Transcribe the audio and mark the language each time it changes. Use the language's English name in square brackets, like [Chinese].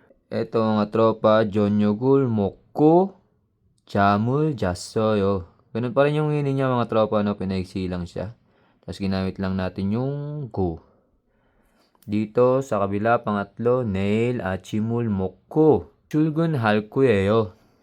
[Filipino] Ito mga tropa, [Korean] 저녁을 먹고 잠을 잤어요. [Filipino] Ganun pa rin yung meaning niya mga tropa, pinaigsi lang siya. Tapos ginamit lang natin yung go. Dito sa kabila, pangatlo, [Korean] 내일 아침을 먹고 출근할 거예요.